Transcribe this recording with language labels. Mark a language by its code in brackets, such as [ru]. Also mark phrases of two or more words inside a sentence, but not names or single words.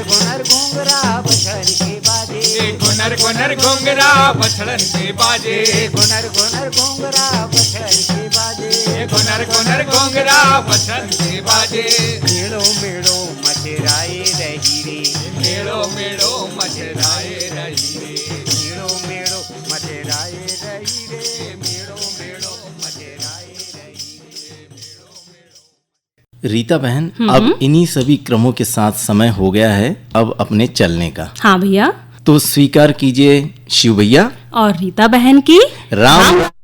[hi] घुनर घुंघरा बछड़न की बाजे, घुनर घुनर घुंघरा बछड़न की बाजे, घुनर घुनर घुंघरा बछड़न की बाजे, घुनर घुनर घुंघरा बछड़न की बाजे, मेड़ो मेड़ो मचराए रही रे, मेड़ो मेड़ो मचराए रही रे, मेड़ो मेड़ो मचराए रही रे, मेड़ो मेड़ो मचराए रही रे। रीता बहन, अब इन्हीं सभी क्रमों के साथ समय हो गया है अब अपने चलने का। हाँ भैया। तो स्वीकार कीजिए शिव भैया और रीता बहन की राम।